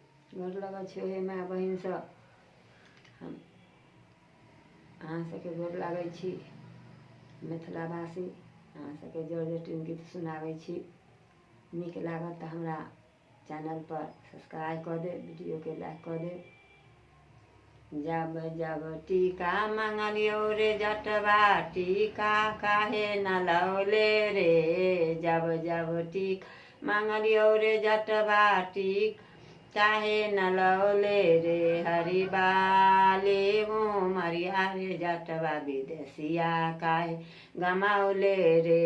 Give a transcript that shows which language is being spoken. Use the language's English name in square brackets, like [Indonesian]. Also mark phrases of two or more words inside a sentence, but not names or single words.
[Maithili] गोर लगै छी हे माय बहिन सब। हम अहाँ सबके गोर लागै छी, मिथिला भाषी। अहाँ सबके जोर जटिन गीत सुनाबै छी। नीक लागत तऽ हमरा चैनल पर सब्सक्राइब कऽ देब, वीडियोके लाइक कऽ देब। जब जब टीका मंगलियो रे जटवा, टीका काहे न लौले रे। जब जब टीका मंगलियो रे जटवा, टीका काहे न लौले रे। हरि बाले उमरिया रे जटवा, विदेशिया काहे गमौले रे।